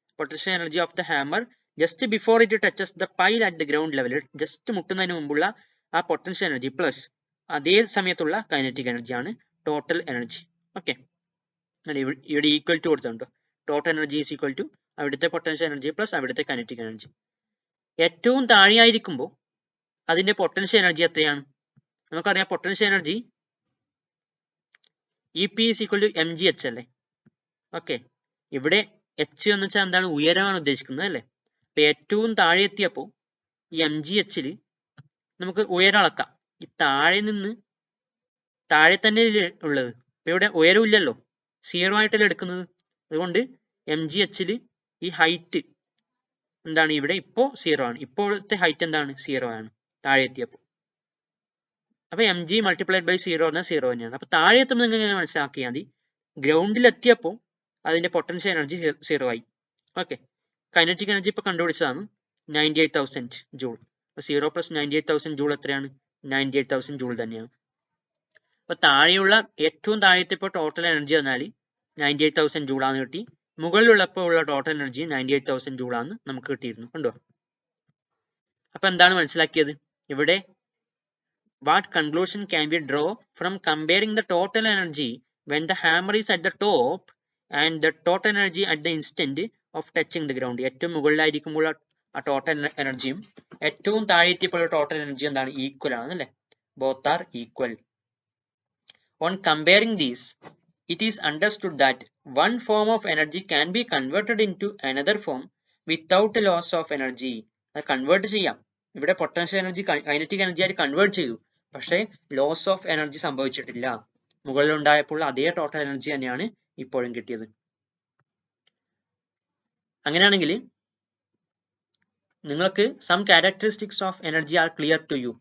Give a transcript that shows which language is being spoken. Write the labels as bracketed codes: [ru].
[en] potential energy of the hammer just before it touches the pile at the ground level, [ml] just മുട്ടുന്നതിന് മുമ്പുള്ള ആ potential energy plus അതേ സമയത്തുള്ള kinetic എനർജിയാണ് total energy. Okay, ഇവിടെ equal to കൊടുത്തിട്ടുണ്ടോ? [en] total energy is equal to [ml] അവിടുത്തെ potential energy plus അവിടുത്തെ kinetic energy. ഏറ്റവും താഴെയായിരിക്കുമ്പോൾ അതിന്റെ പൊട്ടൻഷ്യൽ എനർജി എത്രയാണ്? നമുക്കറിയാം potential energy EP is equal to mgh അല്ലേ? ഓക്കെ, ഇവിടെ h എന്ന് വെച്ചാൽ എന്താണ്? ഉയരമാണ് ഉദ്ദേശിക്കുന്നത് അല്ലേ? അപ്പൊ ഏറ്റവും താഴെ എത്തിയപ്പോൾ ഈ mgh നമുക്ക് ഉയരം അളക്കാം. ഈ താഴെ തന്നെ ഉള്ളത്. ഇപ്പൊ ഇവിടെ ഉയരം ഇല്ലല്ലോ, 0 ആയിട്ടല്ലേ എടുക്കുന്നത്. അതുകൊണ്ട് mgh ഈ ഹൈറ്റ് എന്താണ്? ഇവിടെ ഇപ്പോ 0 ആണ്. ഇപ്പോഴത്തെ ഹൈറ്റ് എന്താണ്? 0 ആണ് താഴെ എത്തിയപ്പോൾ. അപ്പൊ mg മൾട്ടിപ്ലൈഡ് ബൈ 0 എന്നാൽ 0 തന്നെയാണ്. അപ്പൊ താഴെ എത്തുമ്പോൾ നിങ്ങൾ ഇങ്ങനെ മനസ്സിലാക്കിയാൽ മതി, ഗ്രൗണ്ടിൽ എത്തിയപ്പോൾ അതിന്റെ പൊട്ടൻഷ്യൽ എനർജി 0 ആയി. ഓക്കെ, കൈനറ്റിക് എനർജി ഇപ്പൊ കണ്ടുപിടിച്ചതാണ് 98,000 ജൂൾ. 0 പ്ലസ് 98,000 ജൂൾ എത്രയാണ്? 98,000 ജൂൾ തന്നെയാണ്. അപ്പൊ താഴെയുള്ള ഏറ്റവും താഴത്തെ ഇപ്പോൾ ടോട്ടൽ എനർജി എന്നാൽ 98,000 ജൂളാണ് കിട്ടി. മുകളിലുള്ളപ്പോൾ ഉള്ള ടോട്ടൽ എനർജി 98,000 ജൂളാണ് നമുക്ക് കിട്ടിയിരുന്നു. കണ്ടോ? അപ്പൊ എന്താണ് മനസ്സിലാക്കിയത് ഇവിടെ? [en] What conclusion can we draw from comparing the total energy when the hammer is at the top and the total energy at the instant of touching the ground? [ml] ഏറ്റവും മുകളിലായിരിക്കുമ്പോൾ ആ ടോട്ടൽ എനർജിയും ഏറ്റവും താഴെ എത്തിയപ്പോൾ ടോട്ടൽ എനർജി എന്താണ്? Equal ആണ് അല്ലേ? [en] Both are equal. On comparing these, it is understood that one form of energy can be converted into another form without a loss of energy. [ml] അത് കൺവേർട്ട് ചെയ്യാം. ഇവിടെ പൊട്ടൻഷ്യൽ എനർജി കൈനറ്റിക് എനർജി ആയിട്ട് convert ചെയ്തു, പക്ഷേ loss of energy സംഭവിച്ചിട്ടില്ല. മുകളിൽ ഉണ്ടായപ്പോൾ അതേ ടോട്ടൽ എനർജി തന്നെയാണ് ഇപ്പോഴും കിട്ടിയത്. [en] അങ്ങനെയാണെങ്കിൽ നിങ്ങൾക്ക് some characteristics of energy are clear to you.